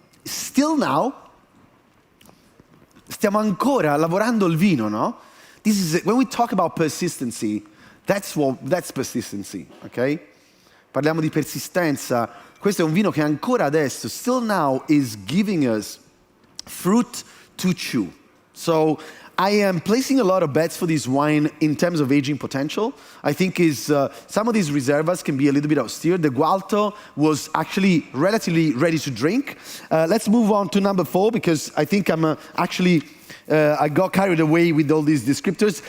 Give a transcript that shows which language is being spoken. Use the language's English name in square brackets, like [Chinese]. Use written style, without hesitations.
[English] Still now, [Italian] stiamo ancora lavorando il vino, no? [English] When we talk about persistency, that's persistency, okay? [Italian] parliamo di persistenza. Questo è un vino che ancora adesso, [English] still now, is giving us fruit to chew. So I am placing a lot of bets for this wine in terms of aging potential. I think some of these reservas can be a little bit austere. The Gualto was actually relatively ready to drink. Let's move on to number 4 because I think I'm I got carried away with all these descriptors.